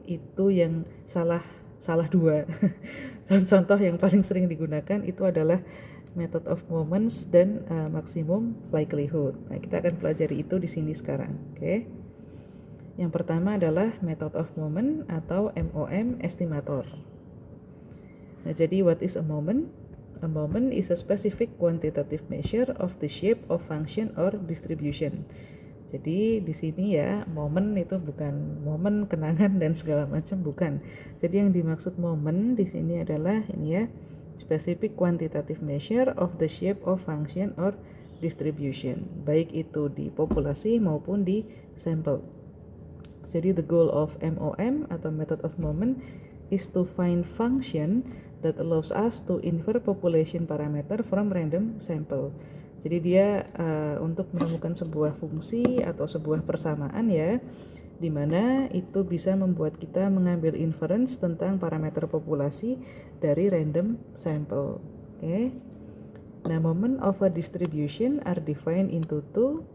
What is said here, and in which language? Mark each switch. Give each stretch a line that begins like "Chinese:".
Indonesian: Itu yang salah dua. Contoh yang paling sering digunakan itu adalah method of moments dan maximum likelihood. Nah, kita akan pelajari itu di sini sekarang. Oke. Yang pertama adalah method of moment atau MOM estimator. Nah, jadi
English: what is a moment? A moment is a specific quantitative measure of the shape of function or distribution.
Indonesian: Jadi di sini ya, momen itu bukan momen kenangan dan segala macam, bukan. Jadi yang dimaksud momen di sini adalah ini ya,
English: specific quantitative measure of the shape of function or distribution,
Indonesian: baik itu di populasi maupun di sampel.
English: Jadi the goal of MOM atau method of moment is to find function that allows us to infer population parameter from random sample.
Indonesian: Jadi dia untuk menemukan sebuah fungsi atau sebuah persamaan ya, di mana itu bisa membuat kita mengambil inference tentang parameter populasi dari random sample. Oke.
English: Nah, moment of a distribution are defined into two.